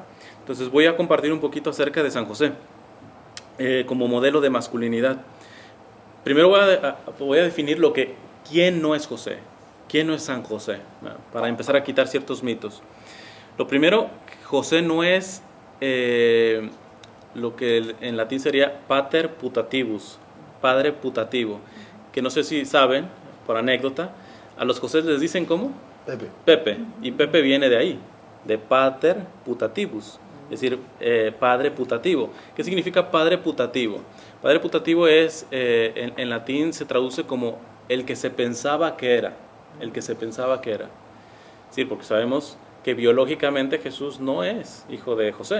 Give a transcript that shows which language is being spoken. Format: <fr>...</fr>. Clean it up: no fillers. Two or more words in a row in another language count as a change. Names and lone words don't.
<es>Entonces voy a compartir un poquito acerca de San José como modelo de masculinidad. Primero voy a definir quién no es José, quién no es San José, ¿no? Para empezar a quitar ciertos mitos. Lo primero, José no es lo que en latín sería</es> <la>pater putativus,</la> <es>padre putativo, que no sé si saben, por anécdota, a los José les dicen ¿cómo? Pepe. Pepe, y Pepe viene de ahí, de</es> <la>pater putativus,</la> <es>es decir, padre putativo. ¿Qué significa padre putativo? Padre putativo es, en latín se traduce como el que se pensaba que era, el que se pensaba que era. Sí, porque sabemos que biológicamente Jesús no es hijo de José.</es>